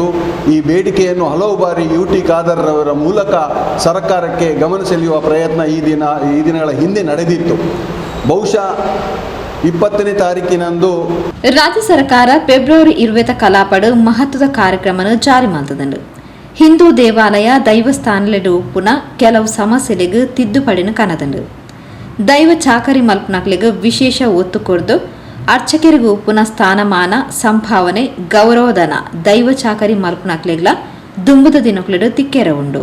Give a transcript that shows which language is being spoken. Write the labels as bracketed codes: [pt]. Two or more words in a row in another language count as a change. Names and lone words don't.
[kn] ಈ ಬೇಡಿಕೆಯನ್ನು ಹಲವು ಬಾರಿ UT ಖಾದರ್ ಅವರ ಮೂಲಕ ಸರ್ಕಾರಕ್ಕೆ ಗಮನ ಸೆಳೆಯುವ ಪ್ರಯತ್ನ ಈ ದಿನಗಳ ಹಿಂದೆ ನಡೆದಿತ್ತು. ಬಹುಶಃ 20ನೇ ತಾರೀಕಿನಂದು [tcy] ರಾಜ್ಯ ಸರ್ಕಾರ ಫೆಬ್ರವರಿ 20 ಕಲಾಪಡು ಮಹತ್ವದ ಕಾರ್ಯಕ್ರಮವನ್ನು ಜಾರಿ ಮಾಡಿದಂಡು. ಹಿಂದೂ ದೇವಾಲಯ ದೈವಸ್ಥಾನಲೆಡು ಉಪ್ಪುನ ಕೆಲವು ಸಮಸ್ಯೆಗಳಿಗೆ ತಿದ್ದುಪಡಿನ ಕನದಂಡು. ದೈವ ಚಾಕರಿ ಮಲ್ಪನಕ್ಲಿಗೆ ವಿಶೇಷ ಒತ್ತು ಕೊಡ್ದು ಅರ್ಚಕರಿಗೂ ಉಪ್ಪುನ ಸ್ಥಾನಮಾನ, ಸಂಭಾವನೆ, ಗೌರವಧನ ದೈವ ಚಾಕರಿ ಮಲ್ಪನಕ್ಲಿಗ್ಲ ದುಂಬುದ ದಿನಕ್ಲಿಡು ತಿಕ್ಕೆರ ಉಂಡು.